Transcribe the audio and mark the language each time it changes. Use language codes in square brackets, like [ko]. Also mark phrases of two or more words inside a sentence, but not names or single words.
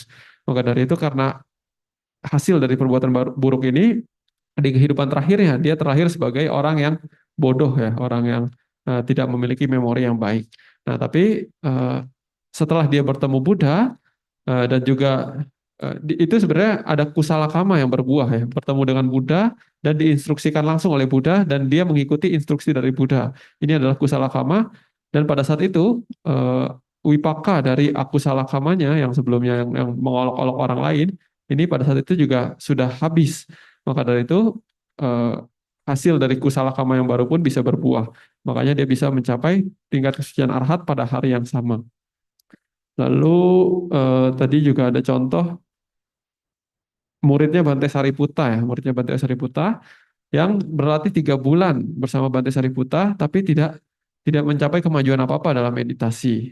[id] Maka dari itu karena hasil dari perbuatan buruk ini, di kehidupan terakhirnya dia terlahir sebagai orang yang bodoh ya, orang yang tidak memiliki memori yang baik. Nah, tapi setelah dia bertemu Buddha dan juga itu sebenarnya ada [pi] kusala kama [id] yang berbuah ya, bertemu dengan Buddha dan diinstruksikan langsung oleh Buddha dan dia mengikuti instruksi dari Buddha. Ini adalah [pi] kusala kama [id] dan pada saat itu wipaka dari [pi] akusala kamanya [id] yang sebelumnya yang mengolok-olok orang lain, ini pada saat itu juga sudah habis. Maka dari itu hasil dari [pi] kusala kama [id] yang baru pun bisa berbuah. Makanya dia bisa mencapai tingkat kesucian arhat pada hari yang sama. Lalu tadi juga ada contoh muridnya Bante Sariputta ya, muridnya Bante Sariputta yang berlatih 3 bulan bersama Bante Sariputta tapi tidak mencapai kemajuan apa-apa dalam meditasi.